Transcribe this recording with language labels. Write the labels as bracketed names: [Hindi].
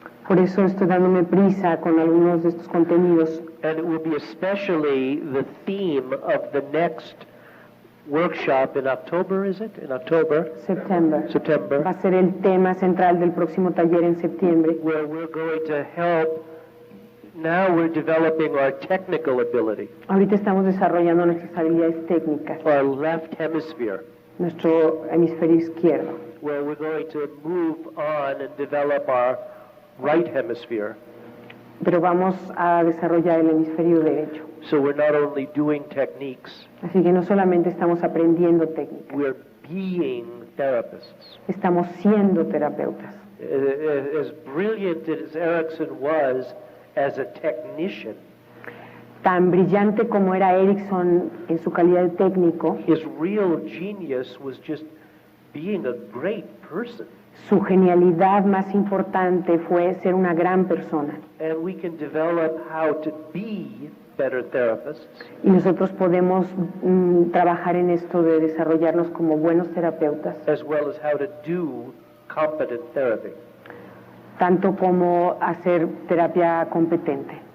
[Spanish] Por eso estoy dándome prisa con algunos de estos contenidos. [English] And it will be especially the theme of the next workshop in October, is it? In October? [Spanish] Septiembre. Va [English] September, [Spanish] a ser el tema central del próximo taller en septiembre. [English] where we're going to help. Now we're developing our technical ability, [Spanish] Ahorita estamos desarrollando nuestras habilidades técnicas, [English] our left hemisphere, [Spanish] nuestro hemisferio izquierdo, [English] where we're going to move on and develop our right hemisphere. [Spanish] pero vamos a desarrollar el hemisferio derecho. [English] So we're not only doing techniques, [Spanish] Así que no solamente estamos aprendiendo técnicas, [English] we're being therapists. [Spanish] estamos siendo terapeutas. [English] As brilliant as Erickson was as a technician, [Spanish] Tan brillante como era Erickson en su calidad de técnico, [English] his real genius was just being a great person. [Spanish] su genialidad más importante fue ser una gran persona. [English] And we can develop how to be better therapists [Spanish] Y nosotros podemos trabajar en esto de desarrollarnos como buenos terapeutas, [English] as well as how to do competent therapy. [Spanish] tanto como hacer terapia competente.